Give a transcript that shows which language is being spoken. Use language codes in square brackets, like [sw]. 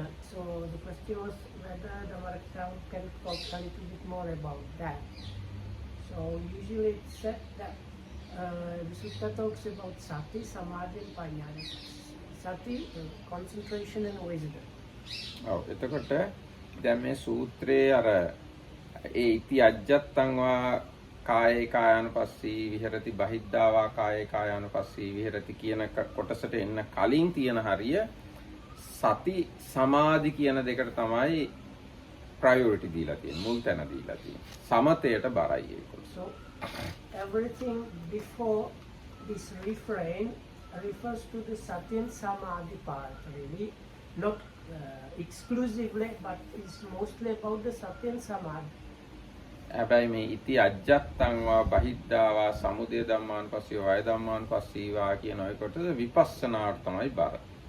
[en] So the question was whether the Marakam can talk a little bit more about that. So usually it's said that the sutta talks about sati, samadhi and panyana. Sati, concentration and wisdom. [si] ඔව් එතකොට දැන් මේ සූත්‍රයේ අර ඒ ඉති අජ්ජත්තං වා කායේ කායानुපස්සී විහෙරති බහිද්ධා වා කායේ කායानुපස්සී විහෙරති කියන කොටසට එන්න කලින් තියෙන හරිය සති සමාධි කියන දෙකට තමයි ප්‍රයොරිටි දීලා තියෙන්නේ, මුල් තැන දීලා තියෙන්නේ. සමතයට බරයි ඒක. [en] So everything before this refrain refers to the sati and samadhi part, really not exclusively, but it's mostly about the sati and samadhi. [si] හැබැයි මේ ඉති අජ්ජත්තං වා බහිද්ධා වා සමුදය ධම්මාන් පස්සී වය ධම්මාන් පස්සී වා කියන ඔය කොටස විපස්සනාට තමයි බර.